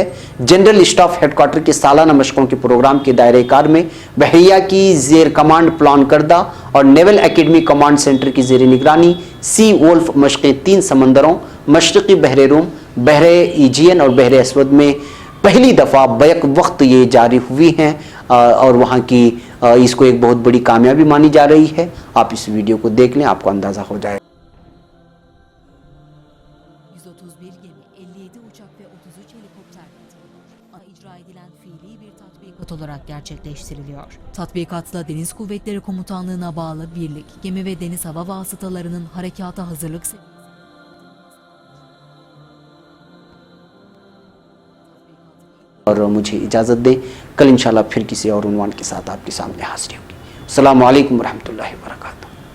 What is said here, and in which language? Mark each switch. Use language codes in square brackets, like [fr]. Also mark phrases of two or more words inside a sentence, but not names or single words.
[ur] جنرل اسٹاف ہیڈ کوارٹر کے سالانہ مشقوں کے پروگرام کے دائرہ کار میں بحریہ کی زیر کمانڈ پلان کردہ اور نیول اکیڈمی کمانڈ سینٹر کی زیر نگرانی سی وولف مشقیں 3 سمندروں مشرقی بحر روم، بحر ایجین اور بحر اسود میں پہلی دفعہ بیک وقت یہ جاری ہوئی ہیں اور وہاں کی اس کو ایک بہت بڑی کامیابی مانی جا رہی ہے. آپ اس ویڈیو کو دیکھ لیں، آپ کو اندازہ ہو جائے. [tr] 131 gemi, 57 uçak ve 33 helikopter katılıyor. İcra edilen fiili bir tatbikat olarak gerçekleştiriliyor. Tatbikatla Deniz Kuvvetleri Komutanlığı'na bağlı birlik, gemi ve deniz hava vasıtalarının harekata hazırlık seviyesi. [ur] اور مجھے اجازت دیں، کل انشاءاللہ پھر کسی اور عنوان کے ساتھ آپ کے سامنے حاضر ہوگی. [ar] السلام علیکم ورحمۃ اللہ وبرکاتہ.